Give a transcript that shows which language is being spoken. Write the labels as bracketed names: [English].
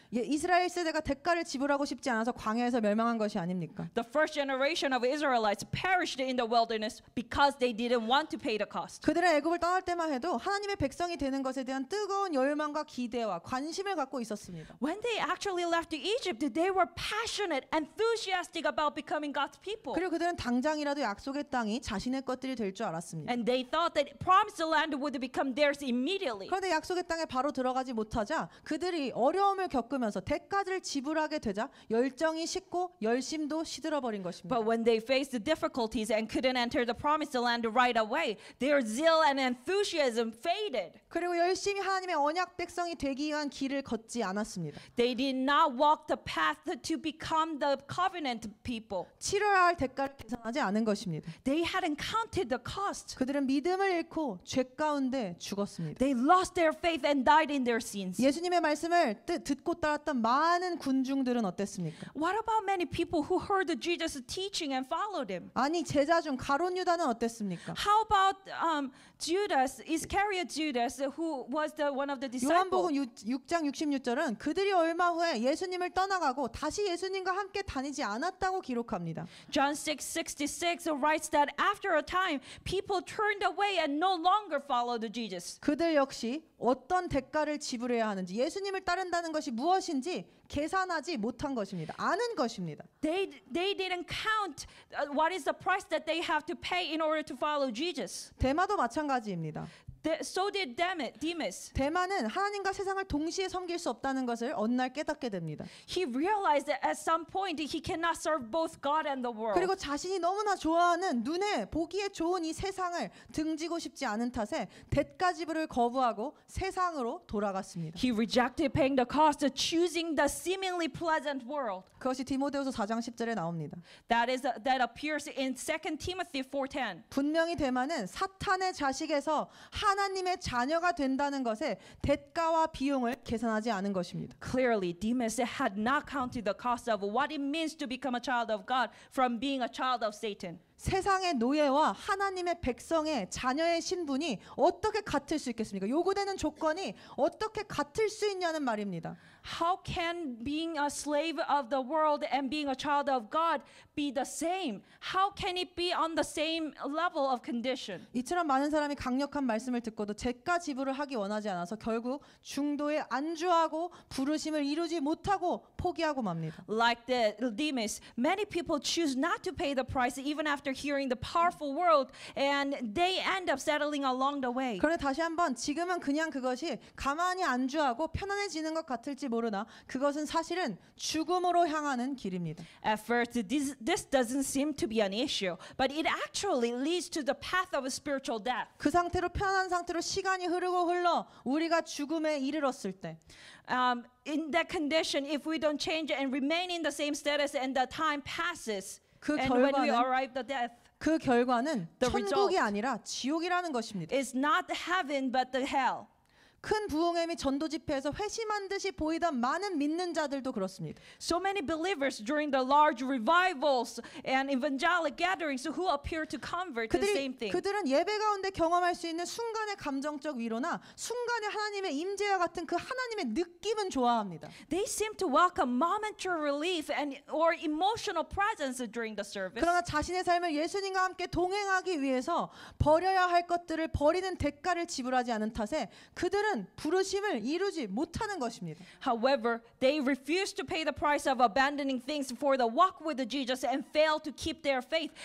[Korean] 이스라엘 세대가 대가를 지불하고 싶지 않아서 광야에서 멸망한 것이 아닙니까? [English] The first generation of Israelites perished in the wilderness because they didn't want to pay the cost. [Korean] 그들은 애굽을 떠날 때만 해도 하나님의 백성이 되는 것에 대한 뜨거운 열망과 기대와 관심을 갖고 있었습니다. [English] When they actually left Egypt, they were passionate, enthusiastic about becoming God's people. [Korean] 그리고 그들은 당장이라도 약속의 땅이 자신의 것들이 될 줄 알았습니다. [English] And they thought that promised land would become theirs immediately. [Korean] 그런데 약속의 땅에 바로 들어가지 못하자 그들이 어려움을 겪으면서 대가를 지불하게 되자 열정이 식고 열심도 시들어버린 것입니다. [English] But when they faced the difficulties and couldn't enter the promised land right away, their zeal and enthusiasm faded. [Korean] 그리고 열심히 하나님의 언약 백성이 되기 위한 길을 걷지 않았습니다. [English] They did not walk the path to become the covenant people. [Korean] 치러야 할 대가를 계산하지 않은 것입니다. [English] They hadn't counted the cost. [Korean] 그들은 믿음을 잃고 죄 가운데 죽었습니다. [English] They lost their faith and died in their sins. [Korean] 예수님의 말씀을 듣고 따랐던 많은 군중들은 어땠습니까? [English] What about many people who heard Jesus' teaching and followed him? [Korean] 아니 제자 중 가룟 유다는 어땠습니까? [English] How about Judas, Iscariot Judas, who was one of the disciples. [Korean] 요한복음 6장 66절은 그들이 얼마 후에 예수님을 떠나가고 다시 예수님과 함께 다니지 않았다고 기록합니다. [English] John 6:66 writes that after a time, people turned away and no longer followed Jesus. [Korean] 그들 역시 어떤 대가를 지불해야 하는지, 예수님을 따른다는 것이 무엇인지 계산하지 못한 것입니다. 아는 것입니다. [English] They didn't count what is the price that they have to pay in order to follow Jesus. [Korean] 데마도 마찬가지입니다. [English] So did Demas. [Korean] 데마는 하나님과 세상을 동시에 섬길 수 없다는 것을 어느 날 깨닫게 됩니다. [English] He realized that at some point he cannot serve both God and the world. [Korean] 그리고 자신이 너무나 좋아하는 눈에 보기에 좋은 이 세상을 등지고 싶지 않은 탓에 대가 지불을 거부하고 세상으로 돌아갔습니다. [English] He rejected paying the cost of choosing the seemingly pleasant world. [Korean] 그것이 디모데후서 4장 10절에 나옵니다. [English] That appears in 2 Timothy 4:10. [Korean] 분명히 데마는 사탄의 자식에서 하나님의 자녀가 된다는 것에 대가와 비용을 계산하지 않은 것입니다. [English] Clearly, Demas had not counted the cost of what it means to become a child of God from being a child of Satan. [Korean] 세상의 노예와 하나님의 백성의 자녀의 신분이 어떻게 같을 수 있겠습니까? 요구되는 조건이 어떻게 같을 수 있냐는 말입니다. [English] How can being a slave of the world and being a child of God be the same? How can it be on the same level of condition? [Korean] 이처럼 많은 사람이 강력한 말씀을 듣고도 대가 지불을 하기 원하지 않아서 결국 중도에 안주하고 부르심을 이루지 못하고 포기하고 맙니다. [English] Like the Demas, many people choose not to pay the price even after hearing the powerful word, and they end up settling along the way. [Korean] 그런데 다시 한번 지금은 그냥 그것이 가만히 안주하고 편안해지는 것 같을지 모르나 그것은 사실은 죽음으로 향하는 길입니다. [English] At first, this doesn't seem to be an issue, but it actually leads to the path of spiritual death. [Korean] 그 상태로 편안한 상태로 시간이 흘러 우리가 죽음에 이르렀을 때 [English] In that condition, if we don't change and remain in the same status and the time passes, [Korean] 그 [English] and when we [Korean] 결과는 [English] arrive at death, [Korean] 그 결과는 [English] The [Korean] 천국이 [English] result [Korean] 아니라 지옥이라는 것입니다. [English] it's not heaven but the hell. [Korean] 큰 부흥회 및 전도 집회에서 회심한 듯이 보이던 많은 믿는 자들도 그렇습니다. [English] So many believers during the large revivals and evangelic gatherings who appear to convert to the same thing. [Korean] 그들은 예배 가운데 경험할 수 있는 순간의 감정적 위로나 순간의 하나님의 임재와 같은 그 하나님의 느낌은 좋아합니다. [English] They seem to welcome momentary relief or emotional presence during the service. [Korean] 그러나 자신의 삶을 예수님과 함께 동행하기 위해서 버려야 할 것들을 버리는 대가를 지불하지 않은 탓에 그들은 부르심을 이루지 못하는 것입니다. [English] However, they refuse to pay the price of abandoning things for the walk with Jesus and fail to keep their faith.